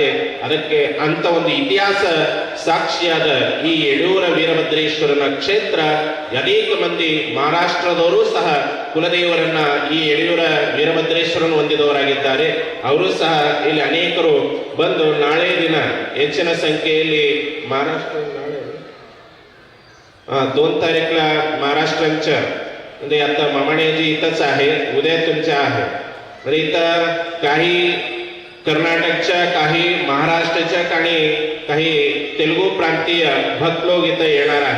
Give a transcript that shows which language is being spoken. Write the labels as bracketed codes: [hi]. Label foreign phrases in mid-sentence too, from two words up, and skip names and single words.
[kn] ಅದಕ್ಕೆ ಅಂತ ಒಂದು ಇತಿಹಾಸ ಸಾಕ್ಷಿಯಾದ ಈ ಯಡಿಯೂರ ವೀರಭದ್ರೇಶ್ವರನ ಕ್ಷೇತ್ರ ಅನೇಕ ಮಂದಿ ಮಹಾರಾಷ್ಟ್ರದವರು ಸಹ ಕುಲದೇವರನ್ನ ಈ ಯಡಿಯೂರ ವೀರಭದ್ರೇಶ್ವರನ ಹೊಂದಿದವರಾಗಿದ್ದಾರೆ. ಅವರು ಸಹ ಇಲ್ಲಿ ಅನೇಕರು ಬಂದು ನಾಳೆ ದಿನ ಹೆಚ್ಚಿನ संख्येಯಲ್ಲಿ [mr] महाराष्ट्र 2 तारीखला महाराष्ट्रांच्या म्हणजे आता मामाण्याजी इथंच आहे, उद्या तुमच्या आहे. तर इथं काही कर्नाटकच्या, काही महाराष्ट्राच्या आणि काही तेलुगू प्रांतीय भक्त लोक इथं येणार आहे.